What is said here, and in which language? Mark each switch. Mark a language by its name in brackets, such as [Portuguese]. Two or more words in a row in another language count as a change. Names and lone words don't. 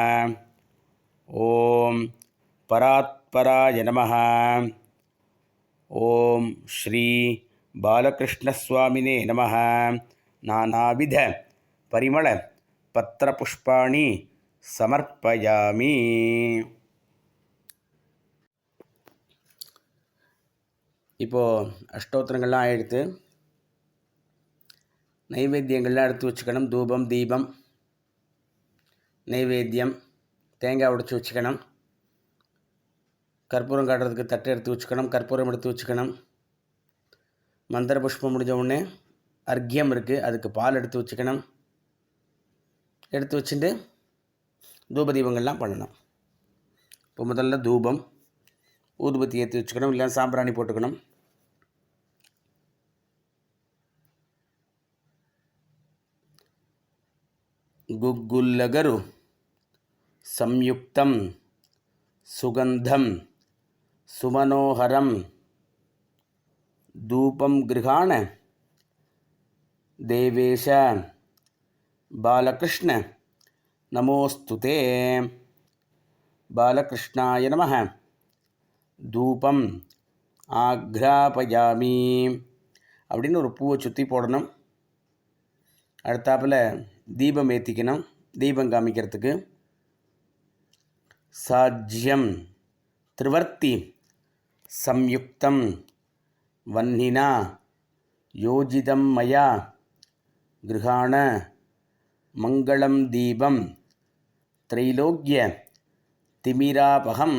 [Sanskrit] ॐ परात्पराय नमः। ॐ श्री बालकृष्णस्वामिने नमः। नानाविध परिमळ पत्रपुष्पाणि समर्पयामि. [Tamil] இப்போது அஷ்டோத்திரங்கள்லாம் ஆகிடுத்து. நைவேத்தியங்கள்லாம் எடுத்து வச்சுக்கணும். தூபம், தீபம், நைவேத்தியம், தேங்காய் உடைச்சி வச்சுக்கணும். கற்பூரம் காட்டுறதுக்கு தட்டை எடுத்து வச்சுக்கணும். கற்பூரம் எடுத்து வச்சுக்கணும். மந்திர புஷ்பம் முடிஞ்ச உடனே அர்க்கியம் இருக்குது, அதுக்கு பால் எடுத்து வச்சுக்கணும். எடுத்து வச்சுட்டு தூப தீபங்கள்லாம் பண்ணணும். இப்போ முதல்ல தூபம், ஊதுபத்தி ஏற்றி வச்சுக்கணும். இல்லை சாம்பிராணி போட்டுக்கணும். [Sanskrit] गुग्गुल्लगरु संयुक्तं सुगंधं सुमनोहरं धूपं गृहाण देवेश बालकृष्ण नमोस्तुते. बालकृष्णाय नमः. धूपम् आघ्रापयामि [Tamil] அப்படின்னு ஒரு பூவை சுற்றி போடணும். அடுத்தாப்பில் தீபம் ஏற்றிக்கணும். தீபம் காமிக்கிறதுக்கு [Sanskrit] साज्यं त्रिवर्ति संयुक्तं वह्निना योजितं मया गृहाण मङ्गलं दीपं त्रैलोक्य तिमिरापहम्.